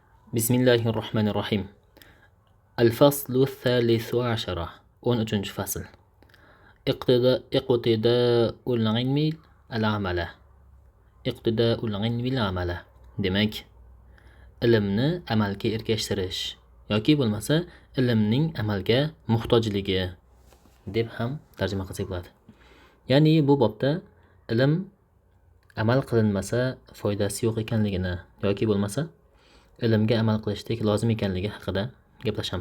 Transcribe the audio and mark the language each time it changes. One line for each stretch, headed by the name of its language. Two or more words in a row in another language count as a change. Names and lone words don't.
Arabic: بسم الله الرحمن الرحيم. الفصل الثالث عشر 13 فصل. اقتداء العلم العمل. اقتداء العلم العمل.
Uzbek: Demak, ilmni amalga ergashtirish yoki bo'lmasa ilmning amalga muhtojligi deb ham tarjima qilsak bo'ladi. Ya'ni bu bobda ilm amal qilinmasa foydasi yo'q ekanligini yoki bo'lmasa ilmga amal qilishlik lozim ekanligi haqida gaplashamiz.